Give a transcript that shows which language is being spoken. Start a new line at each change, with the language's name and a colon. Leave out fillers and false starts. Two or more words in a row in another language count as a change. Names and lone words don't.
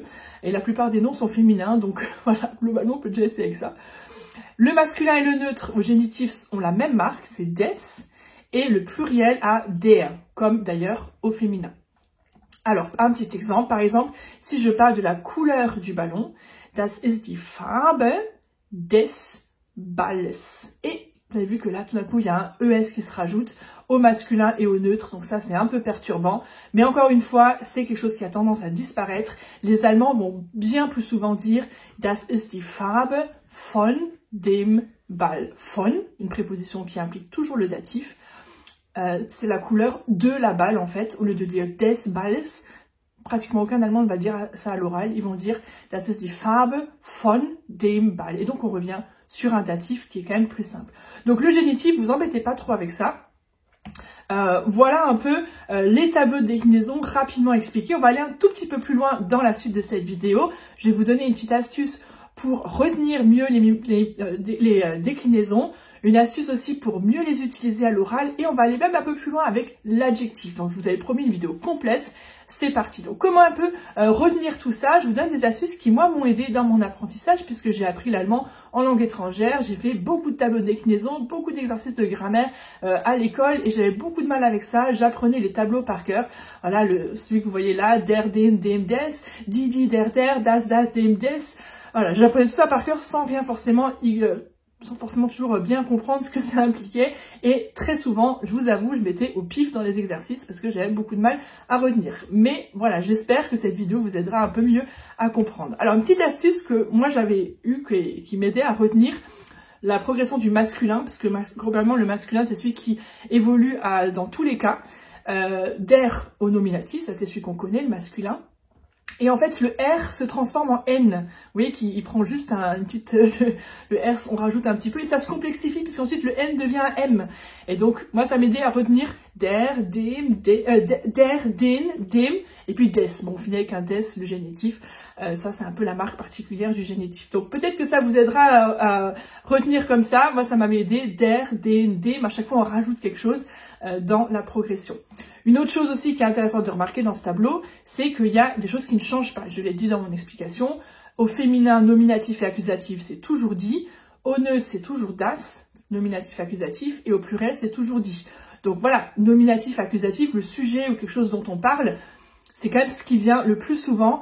French: Et la plupart des noms sont féminins, donc voilà, globalement, on peut déjà essayer avec ça. Le masculin et le neutre au génitif ont la même marque, c'est des. Et le pluriel a der, comme d'ailleurs au féminin. Alors, un petit exemple, par exemple, si je parle de la couleur du ballon,
German: das ist die Farbe des Balles.
French: Et vous avez vu que là, tout d'un coup, il y a un ES qui se rajoute au masculin et au neutre. Donc ça, c'est un peu perturbant. Mais encore une fois, c'est quelque chose qui a tendance à disparaître. Les Allemands vont bien plus souvent dire «
German: Das ist die Farbe von dem Ball ».
French: Von, une préposition qui implique toujours le datif. C'est la couleur de la balle, en fait. Au lieu de dire «
German: des Balles
French: », pratiquement aucun Allemand ne va dire ça à l'oral. Ils vont dire
German: « Das ist die Farbe von dem Ball ».
French: Et donc, on revient sur un datif qui est quand même plus simple. Donc le génitif, vous embêtez pas trop avec ça. Voilà un peu les tableaux de déclinaison rapidement expliqués. On va aller un tout petit peu plus loin dans la suite de cette vidéo. Je vais vous donner une petite astuce pour retenir mieux les déclinaisons. Une astuce aussi pour mieux les utiliser à l'oral. Et on va aller même un peu plus loin avec l'adjectif. Donc je vous avais promis une vidéo complète. C'est parti. Donc comment un peu retenir tout ça? Je vous donne des astuces qui moi m'ont aidé dans mon apprentissage puisque j'ai appris l'allemand en langue étrangère. J'ai fait beaucoup de tableaux de déclinaison, beaucoup d'exercices de grammaire à l'école et j'avais beaucoup de mal avec ça. J'apprenais les tableaux par cœur. Voilà, celui que vous voyez là,
German: der, dem, des, die, der, das, dem, des.
French: Voilà, j'apprenais tout ça par cœur sans forcément toujours bien comprendre ce que ça impliquait. Et très souvent, je vous avoue, je mettais au pif dans les exercices parce que j'avais beaucoup de mal à retenir. Mais voilà, j'espère que cette vidéo vous aidera un peu mieux à comprendre. Alors, une petite astuce que moi j'avais eue qui m'aidait à retenir la progression du masculin, parce que globalement, le masculin, c'est celui qui évolue dans tous les cas. Der au nominatif, ça c'est celui qu'on connaît, le masculin. Et en fait, le R se transforme en N. Vous voyez qu'il prend juste une petite... le R, on rajoute un petit peu et ça se complexifie puisqu'ensuite le N devient un M. Et donc, moi, ça m'aidait à retenir
German: der, dem, dem,
French: et puis des. Bon, on finit avec un des, le génitif. Ça, c'est un peu la marque particulière du génitif. Donc, peut-être que ça vous aidera à retenir comme ça. Moi, ça m'avait aidé.
German: Der, dem, dem.
French: À chaque fois, on rajoute quelque chose dans la progression. Une autre chose aussi qui est intéressante de remarquer dans ce tableau, c'est qu'il y a des choses qui ne changent pas. Je l'ai dit dans mon explication. Au féminin, nominatif et accusatif, c'est toujours dit. Au neutre, c'est toujours das, nominatif, accusatif. Et au pluriel, c'est toujours dit. Donc voilà, nominatif, accusatif, le sujet ou quelque chose dont on parle, c'est quand même ce qui vient le plus souvent.